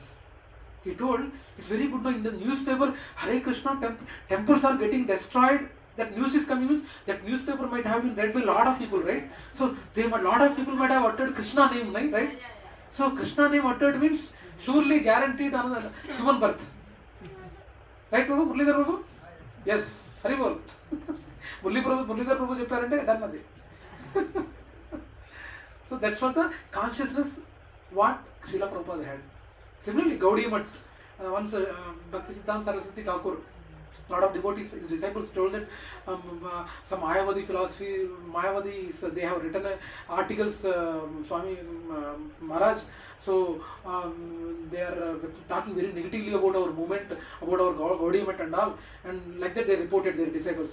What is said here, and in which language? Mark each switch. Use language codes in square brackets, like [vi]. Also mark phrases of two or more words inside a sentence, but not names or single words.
[en] He told, it's very good now in the newspaper, Hare Krishna temples are getting destroyed. That news is coming, that newspaper might have been read by a lot of people, right? So a lot of people might have uttered Krishna name, right? So Krishna name uttered means surely guaranteed another human birth. Right, Prabhu? Muralidhar Prabhu? Yes. [bn] Hari bol. [te] Muralidhar Prabhu చెప్పారంటే done అది. [en] So that's what the consciousness what Śrīla Prabhupāda had. Similarly, Gauḍīya Vaiṣṇava, once Bhakti-yoga Saraswati Thakur, a lot of devotees, his disciples told that some Mayavadi philosophy, Mayavadis, they have written articles, Swami Maharaj, so they are talking very negatively about our movement, about our Gauḍīya Vaiṣṇava and all, and like that they reported their disciples.